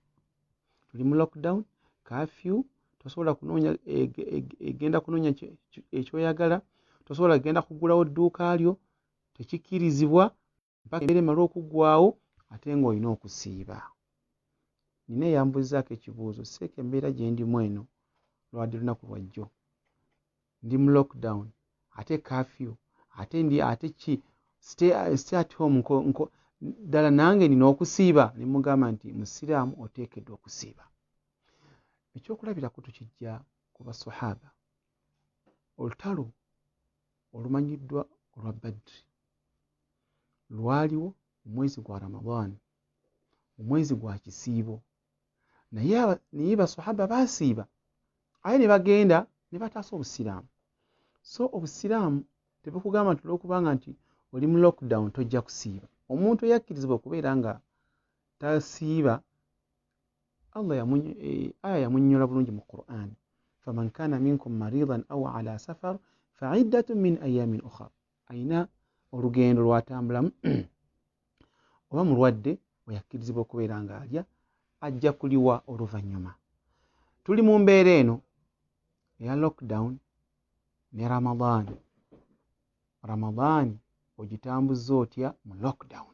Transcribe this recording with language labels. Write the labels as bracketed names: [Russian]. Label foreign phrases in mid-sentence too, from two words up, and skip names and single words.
[Ganda] Tuli mu lockdown, curfew, tosobola kunoonya egenda kunoonya ekyoyagala, tosobola kugenda kuggulawo dduuka lyo, tekikkirizibwa mpaka embeera emala okuggwaawo ate ng'olina okusiiba. Nina eyambuuzaako ekibuuzo, seeka embeera gye ndimu eno lwadde lunaku lwajjo. Ndi mu lockdown, ate curfew, ate ki [English] stay at home [Ganda] ddala nange nina okusiiba. Ne mugamba nti Musiraamu oteekeddwa okusiiba. Ekyokulabirako tukijja ku basahaba. Olutalo olumanyiddwa olwa Badri lwaliwo omwezi gwa Ramadan, omwezi gwa kisiibo, naye basahaba baasiiba aye ne bagenda ne bataasa Obusiraamu. So Obusiraamu tebukugamba nti olwokubanga nti oli mu lockdown tojja kusiiba. Omuntu yakkirizibwa okubeera nga tasiiba, Allah aya yamunnyonnyola bulungi mu Qur'an, [Arabic] فمن كان منكم مريضا أو على سفر فعدة من أيام أخر. [Ganda] Ayina olugendo lwatambulamu oba mulwadde weyakkirizibwa okubeera nga alya, ajja kuliwa oluvannyuma. Tuli mu mbeera eno eya lockdown ne Ramadaani ogitambuzza otya mu lockdown?